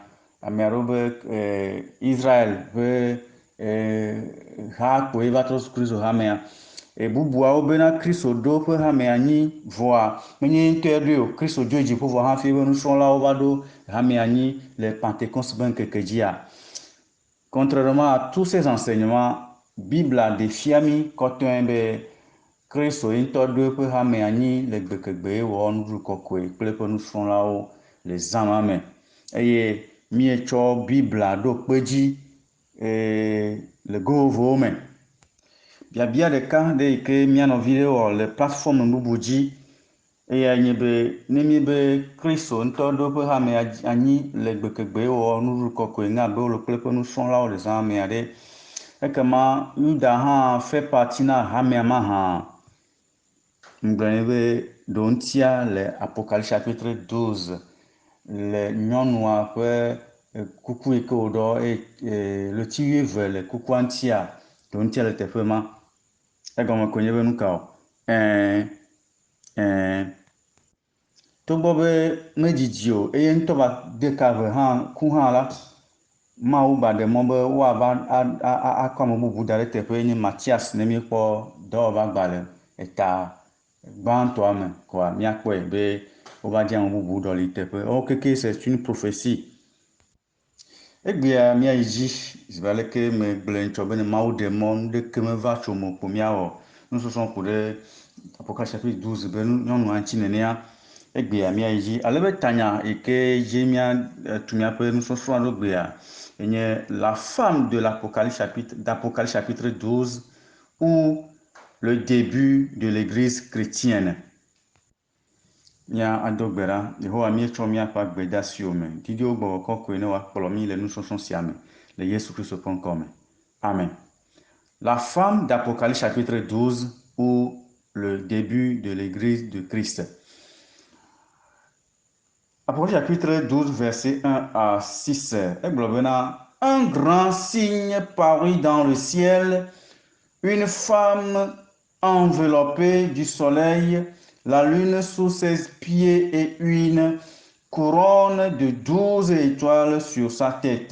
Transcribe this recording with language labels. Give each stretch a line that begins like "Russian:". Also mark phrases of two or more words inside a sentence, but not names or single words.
Ewe: Ame aɖewo be Israel be ha koe va trɔ zu Kristo hamea. Bubuawo bena Kristo ɖo ƒe hamea anyi vɔa menye ŋutɔe ɖoe o. Kristo dzo dziƒo vɔ hafi be nusrɔ̃lawo va ɖo hamea anyi le Pentecôte be ŋkeke dzia.
French: Contrairement à tous ces enseignements,
Ewe: Biblia ɖe fia mi kɔtɔe be Kristo ŋutɔ ɖo eƒe hame anyi le gbekegbe wɔ nuɖuɖu kɔkɔe kple eƒe nusrɔ̃lawo le zã ma me. Eye mietsɔ Biblia ɖo kpe dzi le go vovovowo me. Biabia ɖeka ɖe yi ke mía nɔvi ɖe wɔ le plateforme bubu dzi eya nye be ne mi be Kristo ŋutɔ ɖo eƒe hame anyi le gbekegbe wɔ nuɖuɖu kɔkɔe ne abe wole kple eƒe nusrɔ̃lawo le zã mea ɖe, ekema Yuda hã
French: fait partie
Ewe: na hamea ma hã. Mgblɔ be ɖo ŋutia le
French: Apocalypse chapitre 12
Ewe: le nyɔnua ƒe kuku yi ke wòɖɔ ɣleti 12 le kukua ŋutia, ɖo ŋutia le teƒe ma. Egɔme ko nye be nu ka o. Togbɔ be medzidzi o eye ŋutɔ va de ka ve hã ku hã la, Mawu ba ɖe mɔ be woava akɔ ame bubu da ɖe teƒe nye Matias ne míekpɔ dɔwɔva gbalẽ eta gbãtɔa me koa míakpɔe be wova dze ame bubu ɖɔli teƒe.
French: Keke c'est une prophétie.
Ewe: Egbea míayi dzi zi aleke megblɔe ŋtsɔ bena Mawu ɖe mɔ nu ɖeke meva tso mo kpo míawɔ nusɔsrɔ̃ ku ɖe
French: Apocalypse chapitre 12
Ewe: be nyɔnua ŋuti nenea. Egbea míayi dzi ale be tanya yi ke dzi míatu míaƒe nusɔsrɔ̃ ɖo gbea enye
French: la femme de d'Apocalypse chapitre 12 ou le début de l'église chrétienne.
Ewe: Mía ado gbe ɖa, Yehowa míetsɔ míaƒe agbedeasiwo me. Didiwo gbɔgbɔ kɔkɔe ne wòakplɔ mí le nusɔsrɔ̃ sia me le Yesu Kristo ƒe ŋkɔ me. Amen.
French: La femme d'Apocalypse chapitre 12 ou le début de l'église de Christ. Apocalypse chapitre 12, verset 1 à 6. Un grand signe parut dans le ciel, une femme enveloppée du soleil, la lune sous ses pieds et une couronne de 12 étoiles sur sa tête.